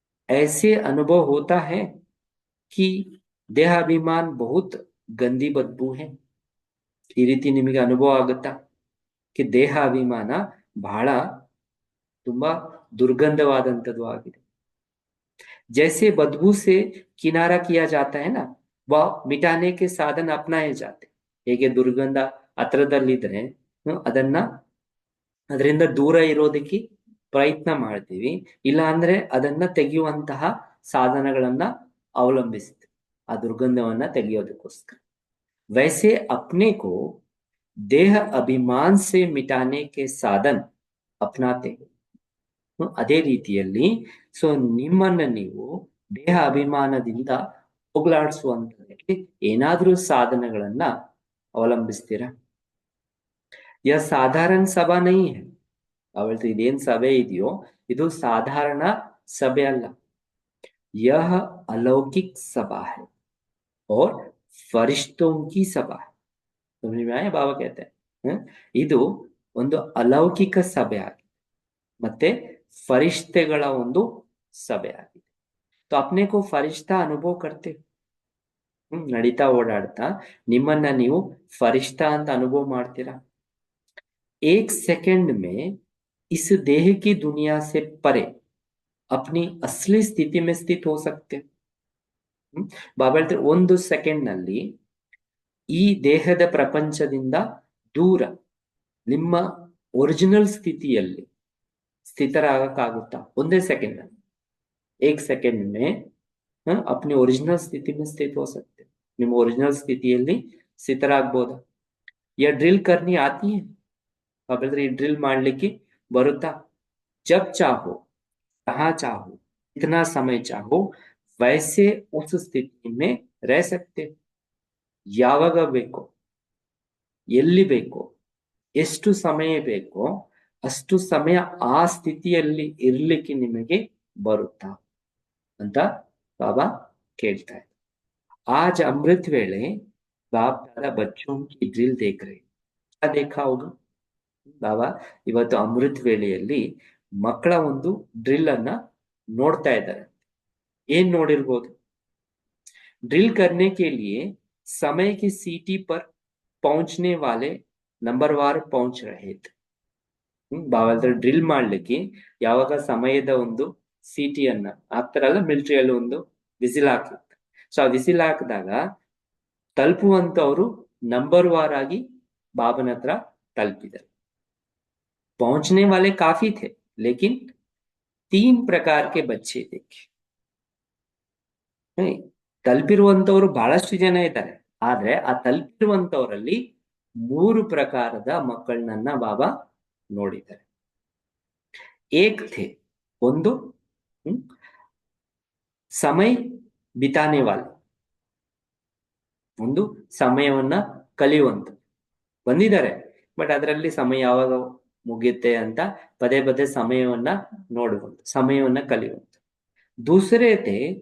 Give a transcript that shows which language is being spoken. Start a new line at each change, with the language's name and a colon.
Hindi: ऐसे अनुभव होता है कि ದೇಹಾಭಿಮಾನ್ ಬಹುತ್ ಗಂದಿ ಬದ್ಬೂ है,
Kannada: ಈ ರೀತಿ ನಿಮಗೆ ಅನುಭವ ಆಗುತ್ತಾ कि ದೇಹಾಭಿಮಾನ ಬಹಳ ತುಂಬಾ ದುರ್ಗಂಧವಾದಂಥದ್ದು ಆಗಿದೆ.
Hindi: जैसे बदबू से किनारा किया जाता है ना, वह मिटाने के साधन अपनाए जाते.
Kannada: ಹೇಗೆ ದುರ್ಗಂಧ ಹತ್ರದಲ್ಲಿದ್ರೆ ಅದನ್ನ ಅದರಿಂದ ದೂರ ಇರೋದಕ್ಕೆ ಪ್ರಯತ್ನ ಮಾಡ್ತೀವಿ, ಇಲ್ಲ ಅಂದ್ರೆ ಅದನ್ನ ತೆಗೆಯುವಂತಹ ಸಾಧನಗಳನ್ನ ಅವಲಂಬಿಸ್ತೀವಿ ಆ ದುರ್ಗಂಧವನ್ನ ತೆಗೆಯೋದಕ್ಕೋಸ್ಕರ.
Hindi: वैसे अपने को देह अभिमान से मिटाने के साधन अपनाते हो.
Kannada: ಅದೇ ರೀತಿಯಲ್ಲಿ ಸೊ ನಿಮ್ಮನ್ನ ನೀವು ದೇಹ ಅಭಿಮಾನದಿಂದ ಹೋಗಲಾಡಿಸುವಂತದಕ್ಕೆ ಏನಾದ್ರೂ ಸಾಧನಗಳನ್ನ ಅವಲಂಬಿಸ್ತೀರಾ.
Hindi: ಯ ಸಾಧಾರಣ ಸಭಾ ನಹೀ है,
Kannada: ಅವಳ್ದು ಇದೇನ್ ಸಭೆ ಇದೆಯೋ ಇದು ಸಾಧಾರಣ ಸಭೆ ಅಲ್ಲ.
Hindi: यह अलौकिक सभा है और फरिश्तों की सभा है. समझ में आया? बाबा कहते हैं
Kannada: ಇದು ಒಂದು ಅಲೌಕಿಕ ಸಭೆ ಆಗಿದೆ ಮತ್ತೆ ಫರಿಷ್ತೆಗಳ ಒಂದು ಸಭೆ ಆಗಿದೆ.
Hindi: तो अपने को फरिश्ता अनुभव करते,
Kannada: ನಡೀತಾ ಓಡಾಡ್ತಾ ನಿಮ್ಮನ್ನ ನೀವು ಫರಿಷ್ಠ ಅಂತ ಅನುಭವ ಮಾಡ್ತೀರಾ.
Hindi: एक सेकंड में इस देह की दुनिया से परे अपनी असली स्थिति में स्थित हो सकते.
Kannada: ಬಾಬಾ ಹೇಳ್ತಾರೆ ಒಂದು ಸೆಕೆಂಡ್ ನಲ್ಲಿ ಈ ದೇಹದ ಪ್ರಪಂಚದಿಂದ ದೂರ ನಿಮ್ಮ ಒರಿಜಿನಲ್ ಸ್ಥಿತಿಯಲ್ಲಿ ಸ್ಥಿತರಾಗಕ್ಕಾಗುತ್ತಾ ಒಂದೇ ಸೆಕೆಂಡ್ ನಲ್ಲಿ.
Hindi: ಏಕ್ ಸೆಕೆಂಡ್ ಮೇ अपनी ओरिजिनल स्थिति में स्थित हो सकते,
Kannada: ನಿಮ್ಮ ಒರಿಜಿನಲ್ ಸ್ಥಿತಿಯಲ್ಲಿ ಸ್ಥಿತರಾಗಬಹುದಾ.
Hindi: या ड्रिल करनी आती है,
Kannada: ಹಾಗಾದ್ರೆ ಈ ಡ್ರಿಲ್ ಮಾಡ್ಲಿಕ್ಕೆ ಬರುತ್ತಾ.
Hindi: जब चाहो जहां चाहो इतना समय चाहो वैसे उस स्थिति में रह सकते.
Kannada: ಯಾವಾಗ ಬೇಕೋ ಎಲ್ಲಿ ಬೇಕೋ ಎಷ್ಟು ಸಮಯ ಬೇಕೋ ಅಷ್ಟು ಸಮಯ ಆ ಸ್ಥಿತಿಯಲ್ಲಿ ಇರ್ಲಿಕ್ಕೆ ನಿಮಗೆ ಬರುತ್ತಾ ಅಂತ ಬಾಬಾ ಕೇಳ್ತಾ ಇದ್ದಾರೆ.
Hindi: आज अमृत वेले बाप दादा बच्चों की ड्रिल देख रहे, क्या देखा होगा.
Kannada: ಬಾಬಾ ಇವತ್ತು ಅಮೃತ್ ವೇಳೆಯಲ್ಲಿ ಮಕ್ಕಳ ಒಂದು ಡ್ರಿಲ್ ಅನ್ನ ನೋಡ್ತಾ ಇದ್ದಾರೆ. ಏನ್ ನೋಡಿರ್ಬೋದು.
Hindi: ड्रिल करने के लिए समय की सीटी पर पहुंचने वाले नंबरवार पहुंच रहे थे.
Kannada: ಬಾಬಾ ಡ್ರಿಲ್ ಮಾಡ್ಲಿಕ್ಕೆ ಯಾವಾಗ ಸಮಯದ ಒಂದು ಸಿಟಿಯನ್ನ ಹಾಕ್ತಾರಲ್ಲ, ಮಿಲಿಟರಿಯಲ್ಲಿ ಒಂದು ವಿಸಿಲ್ ಹಾಕಿರ್ತಾರೆ. ಸೊ ಆ ವಿಸಿಲ್ ಹಾಕಿದಾಗ ತಲುಪುವಂತವ್ರು ನಂಬರ್ ವಾರ್ ಆಗಿ ಬಾಬನ ಹತ್ರ ತಲುಪಿದ್ದಾರೆ.
Hindi: पहुंचने वाले काफी थे लेकिन 3 प्रकार के बच्चे देखे.
Kannada: ತಲುಪಿರುವಂತವ್ರು ಬಹಳಷ್ಟು ಜನ ಇದ್ದಾರೆ, ಆದ್ರೆ ಆ ತಲುಪಿರುವಂತವರಲ್ಲಿ 3 ಪ್ರಕಾರದ ಮಕ್ಕಳನ್ನ ಬಾಬಾ ನೋಡಿದ್ದಾರೆ.
Hindi: ಏಕ್ ಥೇ,
Kannada: ಒಂದು
Hindi: ಸಮಯ ಬಿತಾನೆ ವಾಲೆ,
Kannada: ಒಂದು ಸಮಯವನ್ನ ಕಲಿಯುವಂತ ಬಂದಿದ್ದಾರೆ, ಬಟ್ ಅದರಲ್ಲಿ ಸಮಯ ಯಾವಾಗ ಮುಗಿಯುತ್ತೆ ಅಂತ ಪದೇ ಪದೇ ಸಮಯವನ್ನ ನೋಡುವಂತ, ಸಮಯವನ್ನ ಕಲಿಯುವಂತ.
Hindi: ದೂಸರೇ ಥೇ